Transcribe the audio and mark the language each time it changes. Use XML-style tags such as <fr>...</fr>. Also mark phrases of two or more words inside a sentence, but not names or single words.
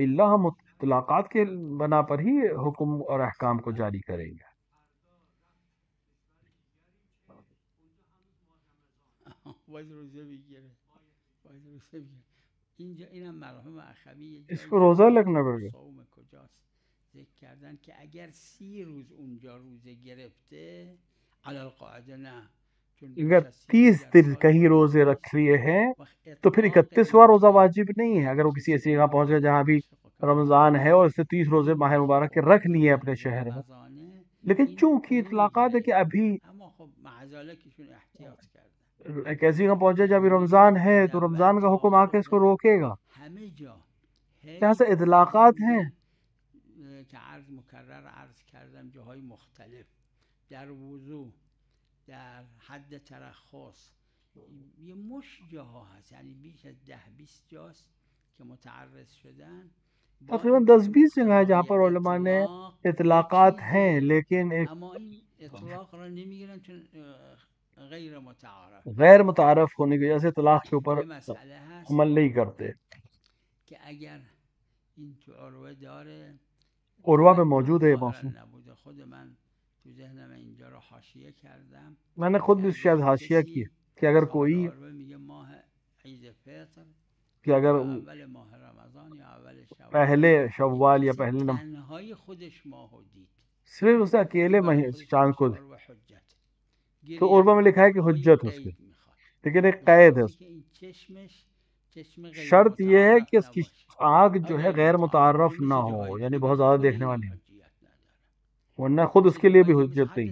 <ur>اللہ ہم اطلاقات کے بنا پر ہی حکم اور احکام کو جاری کریں گے. اس کو روزہ لگنا پڑے گا.</ur> <fa>ذکر کردن که اگر 30 روز اونجا روزه گرفته علی القاعده نه،</fa> <ur>اگر 30 دن کہیں روزے رکھ لیے ہیں تو پھر 31واں روزہ واجب نہیں ہے. اگر وہ کسی ایسی جگہ پہنچ گئے جہاں بھی رمضان ہے اور اس نے 30 روزے ماہ مبارک کے رکھ لیے اپنے شہر میں، لیکن چونکہ اطلاقات ہے کہ ابھی ایک ایسی جگہ پہنچے جب رمضان ہے تو رمضان کا حکم آ کے اس کو روکے گا. یہاں سے اطلاقات ہیں.</ur> <fa>که مکرر عرض کردم جاهای مختلف در وضو، در حد ترخص، یه مش جاها هست، یعنی بیش از 10-20 جاست که متعرض شدن.</fa> <ur>تقریباً 10-20 جگہ ہے جہاں پر علماء نے اطلاقات ہیں، لیکن</ur> <fa>اما این اطلاق را نمیگیرن چون غیر متعارف،</fa> <ur>غیر متعارف ہونے کی وجہ سے اطلاق کے اوپر عمل نہیں کرتے.</ur> <fa>کہ اگر این تو عروه داره،</fa> <ur>عروہ میں موجود ہے یہ موضوع.</ur> <fa>خود من تو ذهنم اینجا رو حاشیه کردم.</fa> <ur>میں نے خود بھی شاید حاشیہ کی کہ اگر کوئی</ur> <fa>میگه ماه عید فطر</fa> <ur>کہ اگر</ur> <fa>اول ماه رمضان یا اول شوال،</fa> <ur>پہلے شوال یا پہلے</ur> <fa>تنهای خودش ماهو دید،</fa> <ur>صرف اس نے اکیلے چاند کو تو عروہ میں لکھا ہے کہ حجت ہے اس کی، لیکن ایک قید ہے اس شرط یہ ہے کہ اس کی آنکھ جو ہے غیر متعارف نہ ہو، یعنی بہت زیادہ دیکھنے والی ہو، ورنہ خود اس کے لیے بھی حجت نہیں.</ur>